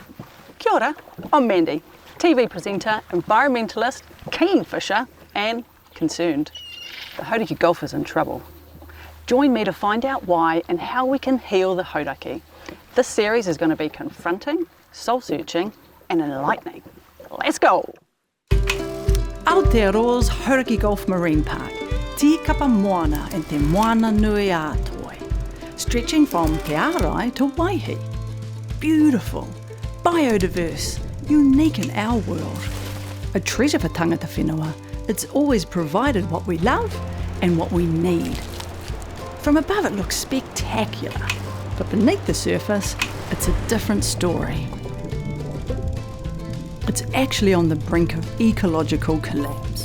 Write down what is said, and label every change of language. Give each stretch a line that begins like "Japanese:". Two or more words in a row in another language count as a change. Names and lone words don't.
Māori: Kia ora,
English: I'm Mandy, TV presenter, environmentalist, keen fisher and concerned. The Hauraki Gulf is in trouble. Join me to find out why and how we can heal the Hauraki. This series is going to be confronting, soul-searching and enlightening. Let's go! Aotearoa's Hauraki Gulf Marine Park, Te Kapamoana and Te Moana Nui Atoi, stretching from Te Arai to Waihi. Beautiful, biodiverse, unique in our world. A treasure for
Māori: tangata whenua,
English: it's always provided what we love and what we need. From above it looks spectacular, but beneath the surface, it's a different story. It's actually on the brink of ecological collapse.